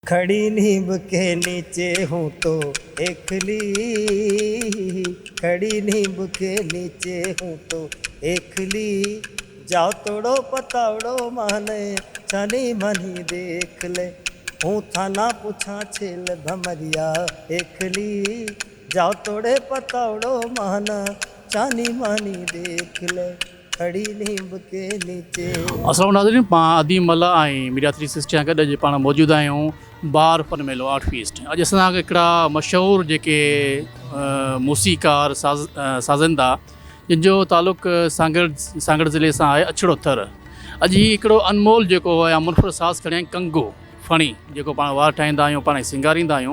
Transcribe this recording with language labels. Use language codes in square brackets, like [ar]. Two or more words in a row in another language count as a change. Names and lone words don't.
[raj] खड़ी नींब के नीचे हूँ तो एकली, खड़ी नींब के नीचे हूँ तो एकली, जाओ तोड़ो पतावड़ो माने छानी मानी देख ले, हूँ थाना पूछा छेल भमरिया एकली, जाओ तोड़े पतावड़ो माना छानी मानी देख ले, खड़ी नींब के नीचे। [sd] अस्सलाम नाज़रीन, पाण अदीम मल्ला ऐं मीडिया 360 सां गॾु पाण मौजूदु आहियूं बार फन मेलो [en] art feast. [sd] अॼु असां हिकिड़ा मशहूरु जेके मूसीकार साज़ंदा जिन जो तालुक़ सांगड़ ज़िले सां आहे अछड़ो थर। अॼु ही हिकिड़ो अनमोल जेको या मुनफ़रिद साज़ खणी कंगो फणी जेको पाण वार ठाहींदा आहियूं, पाण सिंगारींदा आहियूं।